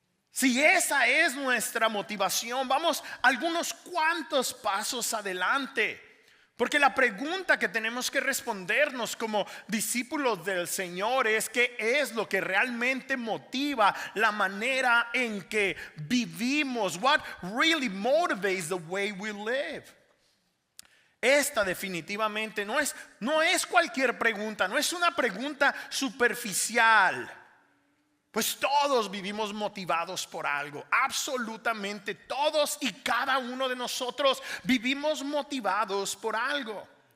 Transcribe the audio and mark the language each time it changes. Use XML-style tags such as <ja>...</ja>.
<es>Si esa es nuestra motivación, vamos algunos cuantos pasos adelante. Porque la pregunta que tenemos que respondernos como discípulos del Señor es ¿qué es lo que realmente motiva la manera en que vivimos?</es> <en>What really motivates the way we live?</en> <es>Esta definitivamente no es cualquier pregunta, no es una pregunta superficial. Pues todos vivimos motivados por algo, absolutamente todos y cada uno de nosotros vivimos motivados por algo.</es>